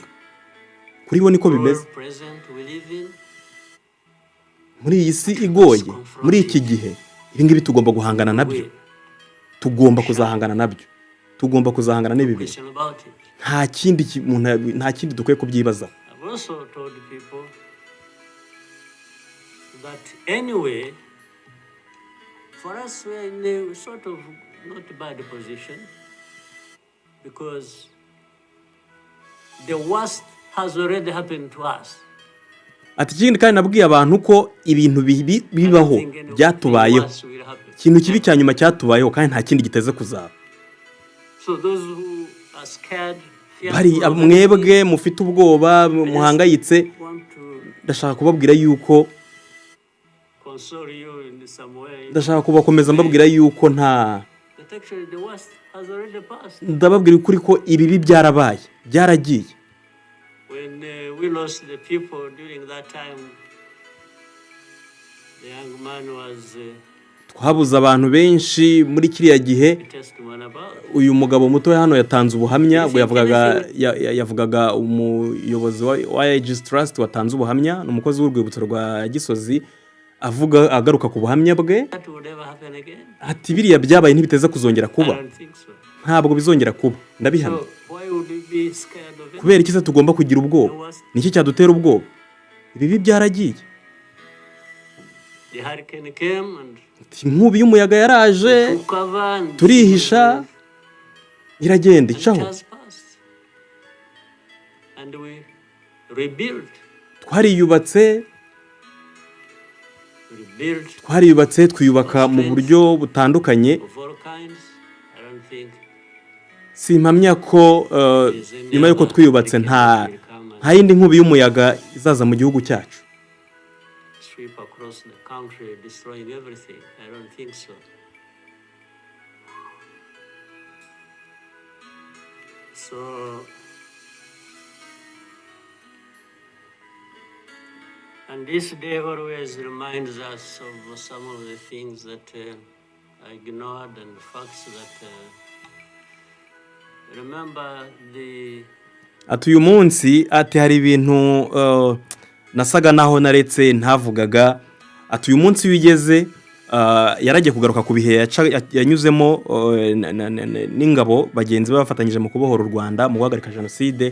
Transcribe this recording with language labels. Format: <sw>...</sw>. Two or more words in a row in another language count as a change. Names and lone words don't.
<rw>Kuri bo niko bimeze. Muri iyi si igoye, muri iki gihe, ibingibi tugomba guhangana nabyo. Tugomba kuzahangana nabyo. Tugomba kuzahangana n'ibibi. Nta kindi dukwiye kubyibaza.</rw> <en>But anyway, for us we are in a sort of not bad position, because the worst has already happened to us.</en> <rw>Ati ikindi kandi nabwiye abantu ko ibintu bibaho byatubayeho, ikintu kibi cyanyuma cyatubayeho kandi nta kindi giteze kuzaba.</rw> <en>So those who are scared,</en> <rw>bari mwebwe mufite ubwoba muhangayitse, ndashaka kubabwira yuko ndashaka kubakomeza mbabwira yuko ndababwira ukuri ko ibibi byarabaye, byaragiye.</rw> <en>When we lost the people during that time, the young man was</en> <rw>twabuze abantu benshi muri kiriya gihe.</rw> <en>testimony about.</en> <rw>Uyu mugabo muto hano yatanze ubuhamya ubwo yavugaga umuyobozi wa Aegis Trust watanze ubuhamya n'umukozi w'urwibutso rwa Gisozi avuga agaruka ku buhamya bwe</rw> <en>That would ever happen again?</en> <rw>ati biriya byabaye ntibiteze kuzongera</rw> <en>I</en> <rw>kuba,</rw> <en>don't think so.</en> <rw>ntabwo bizongera kuba, ndabihamya.</rw> <en>So why would we be scared of it?</en> <rw>Kubera iki se tugomba kugira ubwoba? Niki cyadutera ubwoba? Ibibi byaragiye.</rw> <en>The hurricane came and</en> <rw>Inkubi y'umuyaga yaraje,</rw> <en>took cover and</en> <rw>turihisha, iragenda</rw> <en>it</en> <rw>icaho.</rw> <en>has passed. And we rebuilt.</en> <rw>Twariyubatse, twiyubaka mu buryo butandukanye.</rw> <en>Of all kinds. I don't think</en> <rw>Simpamya ko nyuma yuko twiyubatse nta yindi nkubi y'umuyaga izaza mu gihugu cyacu.</rw> <en>sweep across the country, destroying everything. I don't think so. So and this day always reminds us of some of the things that I ignored and the facts that remember the</en> <rw>Ati uyu munsi ati hari ibintu nasaga naho naretse ntavugaga. Ati uyu munsi wigeze yaragiye kugaruka ku bihe yanyuzemo n'ingabo bagenzi bafatanyije mu kubohora u Rwanda mu guhagarika jenoside.</rw>